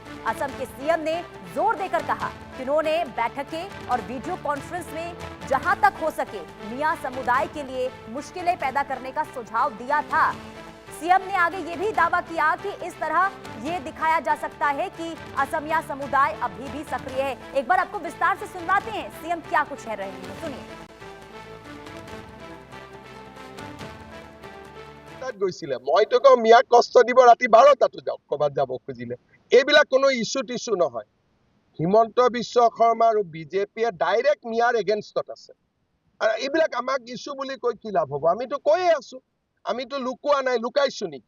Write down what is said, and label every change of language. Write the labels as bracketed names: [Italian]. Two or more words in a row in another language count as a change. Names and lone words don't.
[Hindi] असम के सीएम ने जोर देकर कहा कि उन्होंने बैठकें और वीडियो कॉन्फ्रेंस में जहां तक हो सके मियां समुदाय के लिए मुश्किलें पैदा करने का सुझाव दिया था। सीएम ने आगे ये भी दावा किया कि इस तरह ये दिखाया जा सकता है कि असमिया समुदाय अभी भी सक्रिय है। एक बार आपको विस्तार से सुनवाते हैं सीएम क्या कुछ कह रहे हैं, सुनिए। [Assamese] গৈছিলে মইতো কওঁ মিয়াক কষ্ট দিব, ৰাতি 12টাতো যাওক ক'বাত যাব খুজিলে। এইবিলাক কোনো ইস্যু টিস্যু নহয়। হিমন্ত বিশ্ব শৰ্মা আৰু বিজেপিয়ে ডাইৰেক্ট মিয়াৰ এগেইনষ্টত আছে। আৰু এইবিলাক আমাক ইস্যু বুলি কৈ কি লাভ হ'ব? আমিতো কৈয়ে আছো, আমিতো লুকোৱা নাই, লুকাইছো নেকি?